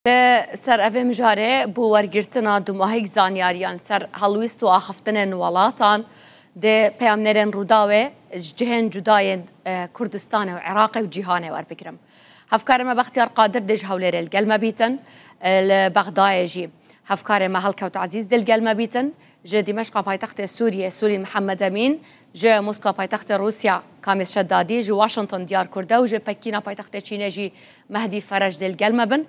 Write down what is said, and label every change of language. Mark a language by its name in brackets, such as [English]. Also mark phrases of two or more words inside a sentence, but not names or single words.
[Kurdish] سر ئەvê mijarê بۆ وەرگرتنا دوماهێک زانیاریان سەر هەڵویست و ئاخفتنên وڵاتان dê peyamnerên Rûdawê ji cihên cudayên Kurdistanê û Iraqê û cîhanê werbigirim. Hevkarê me Bextiyar Qadir dê ji hewlêrê li gel me bîtin, li Bexdayê jî hevkarê me Helkewt Ezîz dê li gel me bîtin, ji Dîmeşqa paytextê Sûrî Mihemed Emîn, ji Moskwa paytextê Rûsya Kamîl Şeddadî, ji Washington Diyar Kurde û ji Pekîna paytextê Çînê jî Mehdî Ferej dê li gel me bin.